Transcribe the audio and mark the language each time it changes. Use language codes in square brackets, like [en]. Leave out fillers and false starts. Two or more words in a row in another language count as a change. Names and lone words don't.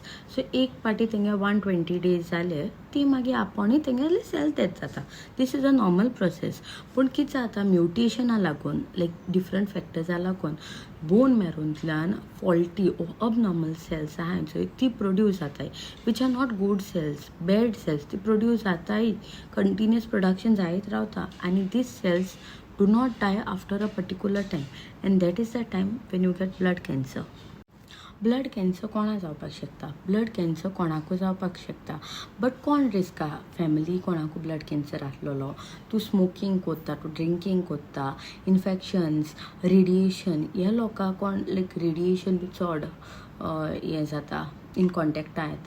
[kok] सो एक पाटी तेंगे 120 days जाले ती मागीर आपणूय तेंगेले [en] cells death [kok] जाता. [en] this is a normal process. [kok] पूण कितें जाता म्युटेशना लागून [en] लायक डिफरंट फॅक्टर्सा लागून बोन मॅरोंतल्यान faulty abnormal cells [kok] आहाय चोय ती प्रोड्यूस जाताय [en] which are not good cells, bad cells. [kok] ती प्रोड्यूस जाताय, कंटिन्युअस प्रोडक्शन जायत रावता आनी [en] this cells do not die after a particular time and that is the time when you get blood cancer. blood cancer [kok] कोणा जावपाक शकता? [en] blood cancer [kok] कोणाकूय जावपाक शकता. बट कोण रिस्क आहा? फॅमिली कोणाकूय [en] blood cancer [kok] आसलेलो, तूं स्मोकींग करता, तूं ड्रिंकींग करता, इन्फेक्शन्स, रेडिएशन, हे लोकांक कोण लायक रेडिएशन बी चड हें जाता, [en] in contact [kok] येता.